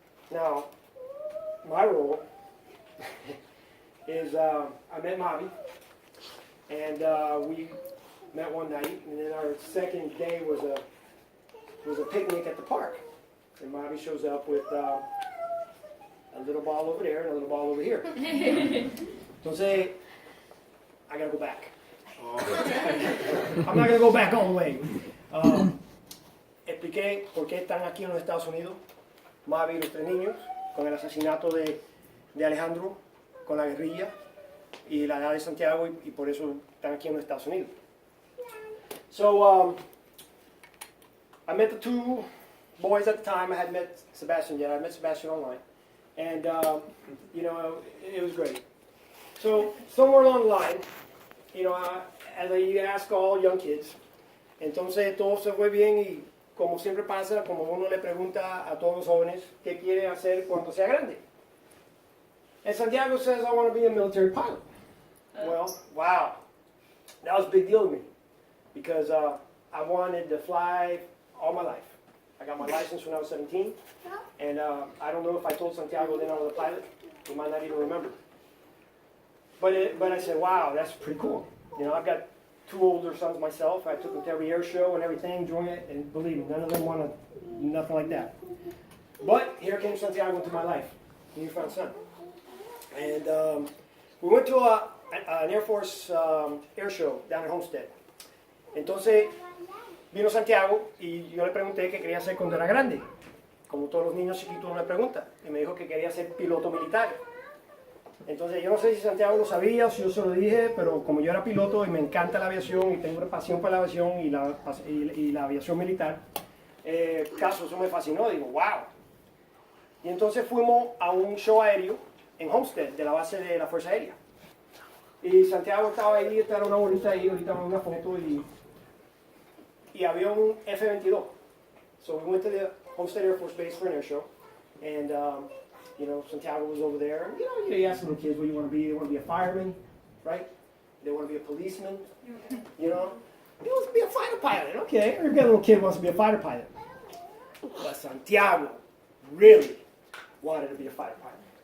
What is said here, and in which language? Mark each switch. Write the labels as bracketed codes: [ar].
[en] Now, my role is I met Mavi, and we met one night, and then our second day was a picnic at the park. And Mavi shows up with a little ball over there and a little ball over here. [es] Entonces, [en] I gotta go back. I'm not gonna go back all the way. [es] Expliqué por qué están aquí en los Estados Unidos, Mavi y los tres niños, con el asesinato de Alejandro, con la guerrilla y la edad de Santiago, y por eso están aquí en los Estados Unidos. [en] So, I met the two boys at the time. I hadn't met Sebastian yet. I met Sebastian online. And, it was great. So, somewhere along the line, as I ask all young kids, [es] entonces todo se fue bien y como siempre pasa, como uno le pregunta a todos los jóvenes, ¿qué quiere hacer cuando sea grande? [en] And Santiago says, I want to be a military pilot. Well, wow. That was a big deal to me because I wanted to fly all my life. I got my license when I was 17, and I don't know if I told Santiago then I was a pilot. He might not even remember. But I said, wow, that's pretty cool. I've got two older sons myself. I took them to every air show and everything, joined it, and believe me, none of them wanted nothing like that. But here came Santiago into my life, newfound son. And we went to an Air Force air show down in Homestead. [es] Entonces, vino Santiago y yo le pregunté qué quería hacer cuando era grande. Como todos los niños chiquitos uno le pregunta. Y me dijo que quería ser piloto militar. Entonces yo no sé si Santiago lo sabía o si yo se lo dije, pero como yo era piloto y me encanta la aviación y tengo una pasión por la aviación y la aviación militar, eso me fascinó, digo, wow. Y entonces fuimos a un show aéreo en Homestead, de la base de la Fuerza Aérea. Y Santiago estaba ahí, estaba una bolita ahí, ahorita una foto, y había un F-22. [en] So we went to the Homestead Air Force Base for an air show, and Santiago was over there. You ask little kids what you want to be. They want to be a fireman, right? They want to be a policeman, you know? He wants to be a fighter pilot, okay. Every little kid wants to be a fighter pilot. But Santiago really wanted to be a fighter pilot.